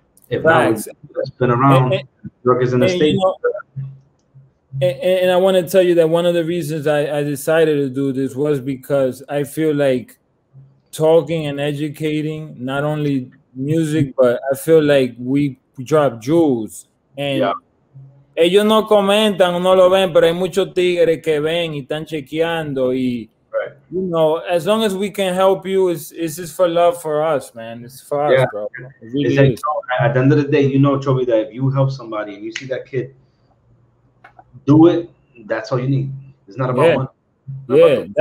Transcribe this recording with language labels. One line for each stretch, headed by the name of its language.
English: If not, we spin around, drug is in the state. And I want to tell you that one of the reasons I decided to do this was because I feel like talking and educating, not only music, but I feel like we drop jewels.
Spanish: And ellos no comentan o no lo ven, pero hay muchos tigres que ven y están chequeando.
English: Y, as long as we can help you, it's just for love for us, man. It's for us, bro. It really is. At the end of the day, Chobbi, that if you help somebody and you see that kid do it, that's all you need. It's not about money.